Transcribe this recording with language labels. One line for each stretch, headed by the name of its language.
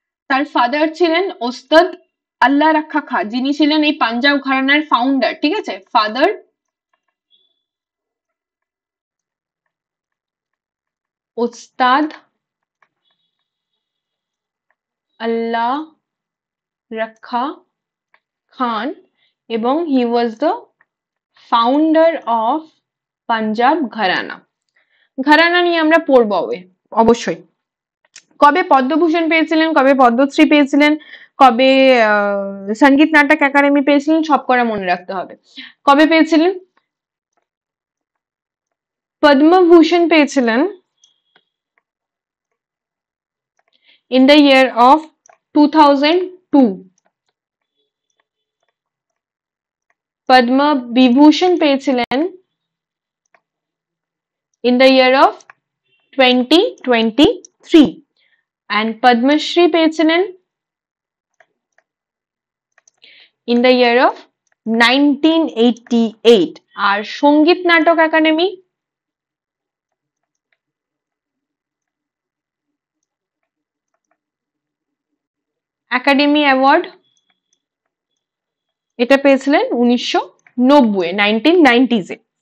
Bangla: তার ফাদার ছিলেন ওস্তাদ আল্লাহ রাখা খা, যিনি ছিলেন এই পাঞ্জাব ঘরানার ফাউন্ডার, ঠিক আছে, ফাদার ওস্তাদ আল্লাহ রাখা খান, এবং
English: He was the founder of Punjab gharana.
Bangla: ঘরানা নিয়ে আমরা পড়বো অবশ্যই। কবে পদ্মভূষণ পেয়েছিলেন, কবে পদ্মশ্রী পেয়েছিলেন, কবে সঙ্গীত নাটক একাডেমি পেয়েছিলেন, সব করা মনে রাখতে হবে। কবে পেয়েছিলেন? পদ্মভূষণ পেয়েছিলেন
English: in the year of 2002।
Bangla: Padma Vibhushan পেয়েছিলেন
English: in the year of 2023 and
Bangla: Padmashri পেয়েছিলেন
English: in the year of 1988।
Bangla: আর সঙ্গীত নাটক একাডেমি একাডেমি অ্যাওয়ার্ড এটা পেয়েছিলেন 1990 1990s এ।